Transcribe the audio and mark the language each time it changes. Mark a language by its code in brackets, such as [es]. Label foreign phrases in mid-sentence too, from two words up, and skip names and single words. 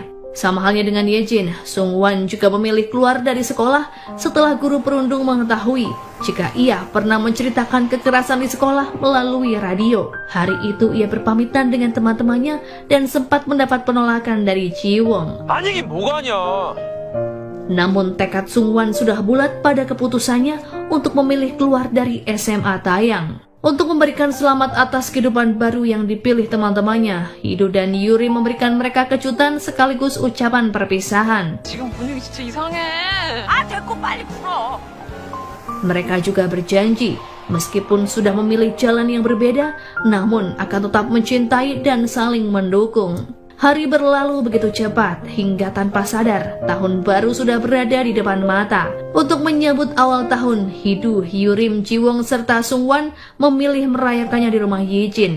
[id] Sama halnya dengan Yejin, Sungwan juga memilih keluar dari sekolah setelah guru perundung mengetahui jika ia pernah menceritakan kekerasan di sekolah melalui radio. Hari itu ia berpamitan dengan teman-temannya dan sempat mendapat penolakan dari Jiwong. [ko] 아니 이게 뭐가냐? [id] Namun tekad Sungwan sudah bulat pada keputusannya untuk memilih keluar dari SMA Taeyang. Untuk memberikan selamat atas kehidupan baru yang dipilih teman-temannya, Hidu dan Yuri memberikan mereka kejutan sekaligus ucapan perpisahan. [ko] 지금 분위기 진짜 이상해. 아, 됐고 빨리 풀어. [id] Mereka juga berjanji, meskipun sudah memilih jalan yang berbeda, namun akan tetap mencintai dan saling mendukung. Hari berlalu begitu cepat, hingga tanpa sadar, tahun baru sudah berada di depan mata. Untuk menyambut awal tahun, Hidu, Yurim, Jiwon, serta Sungwan memilih merayakannya di rumah Yijin.